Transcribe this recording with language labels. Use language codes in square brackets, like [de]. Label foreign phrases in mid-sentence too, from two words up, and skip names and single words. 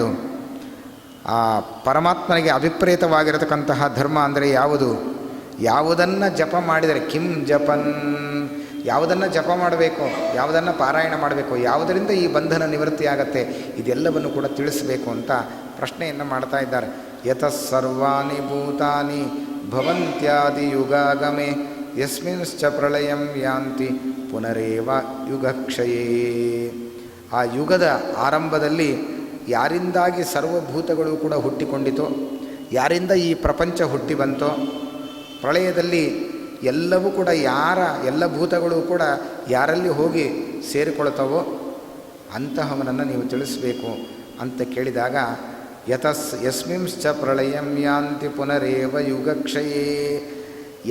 [kn] ಆ ಪರಮಾತ್ಮನಿಗೆ ಅಭಿಪ್ರೇತವಾಗಿರತಕ್ಕಂತಹ ಧರ್ಮ ಅಂದರೆ ಯಾವುದು? ಯಾವುದನ್ನು ಜಪ ಮಾಡಿದರೆ, [sa] ಕಿಂ ಜಪನ್, [kn] ಯಾವುದನ್ನು ಜಪ ಮಾಡಬೇಕು, ಯಾವುದನ್ನು ಪಾರಾಯಣ ಮಾಡಬೇಕು, ಯಾವುದರಿಂದ ಈ ಬಂಧನ ನಿವೃತ್ತಿ ಆಗತ್ತೆ, ಇದೆಲ್ಲವನ್ನು ಕೂಡ ತಿಳಿಸಬೇಕು ಅಂತ ಪ್ರಶ್ನೆಯನ್ನು ಮಾಡ್ತಾ ಇದ್ದಾರೆ. [sa] ಯತಃ ಸರ್ವಾಣಿ ಭೂತಾನಿ ಭವಂತ್ಯಾದಿ ಯುಗಾಗಮೆ ಯಸ್ಮಿನ್ಶ್ಚ ಪ್ರಳಯಂ ಯಾಂತಿ ಪುನರೇವ ಯುಗಕ್ಷಯೇ. [kn] ಆ ಯುಗದ ಆರಂಭದಲ್ಲಿ ಯಾರಿಂದಾಗಿ ಸರ್ವಭೂತಗಳು ಕೂಡ ಹುಟ್ಟಿಕೊಂಡಿತೋ, ಯಾರಿಂದ ಈ ಪ್ರಪಂಚ ಹುಟ್ಟಿ ಬಂತೋ, ಪ್ರಳಯದಲ್ಲಿ ಎಲ್ಲವೂ ಕೂಡ ಎಲ್ಲ ಭೂತಗಳು ಕೂಡ ಯಾರಲ್ಲಿ ಹೋಗಿ ಸೇರಿಕೊಳ್ತವೋ ಅಂತಹವನನ್ನು ನೀವು ತಿಳಿಸಬೇಕು ಅಂತ ಕೇಳಿದಾಗ, [sa] ಯಸ್ಮಿಂಶ್ಚ ಪ್ರಳಯಂ ಯಾಂತಿ ಪುನರೇವ ಯುಗಕ್ಷಯೇ.